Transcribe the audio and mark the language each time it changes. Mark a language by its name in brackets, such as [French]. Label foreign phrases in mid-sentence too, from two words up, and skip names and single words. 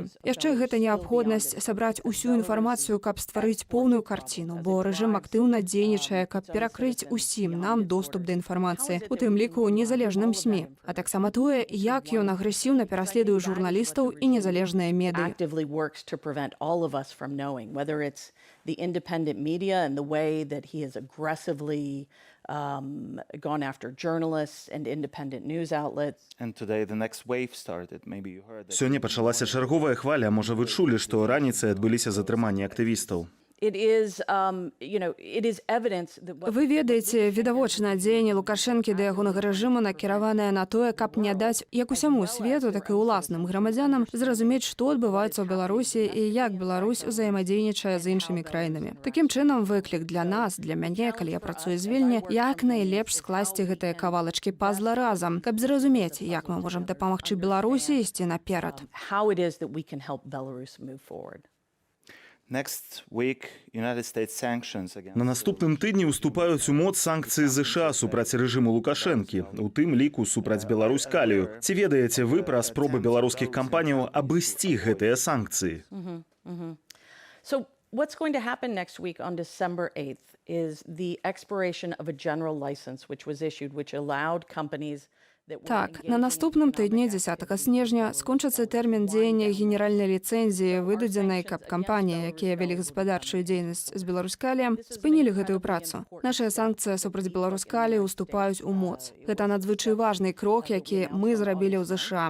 [Belarusian] Яшчэ гэта неабходнасць сабраць усю інфармацыю, каб стварыць поўную карціну, бо рэжым актыўна дзейнічае, каб перакрыць усім нам доступ да інфармацыі, у тым ліку незалежным СМІ, а таксама тое, як ён агрэсіўна пераследуе журналістаў і незалежныя медыі. [English] The independent media and the way that he has aggressively gone after journalists and independent news outlets. And today the next wave started. Maybe you heard that. [Belarusian] Сёння пачалася чарговая хваля. Можа, вы чулі, што раніцай адбыліся затрыманні актывістаў? [English] It is evidence that... [Belarusian] Вы ведаеце, відавочна, дзеянне Лукашэнкі да ягонага рэжыму накіраванае на тое, каб не даць як усяму свету, так і ўласным грамадзянам зразумець, што адбываецца ў Беларусі і як Беларусь узаемадзейнічае з іншымі краінамі. Такім чынам, выклік для нас, для мяне, калі я працую з Вільні, як найлепш скласці гэтыя кавалачкі пазла разам, каб зразумець, як мы можам дапамагчы Беларусі ісці наперад. [English] How it is that we can help Belarus move forward. [Belarusian] На наступным тыдні ўступаюць у моц санкцыі ЗША супраць рэжыму Лукашэнкі, у тым ліку супраць Беларусь-Калію. Ці ведаеце вы пра спробы беларускіх кампаніяў абысці гэтыя санкцыі? [English] So what's going to happen next week on December 8th is the expiration of a general license which was issued, which allowed companies... [Belarusian] Так, на наступным тыдні 10 снежня скончыцца тэрмін дзеяння генеральнай ліцэнзіі, выдадзенай, каб кампаніі, якія вялі гаспадарчую дзейнасць з Беларусь-Каліем, спынілі гэтую працу. Нашыя санкцыі супраць Беларусь-Каліі уступаюць у моц. Гэта надзвычай важны крок, які мы зрабілі ў ЗША.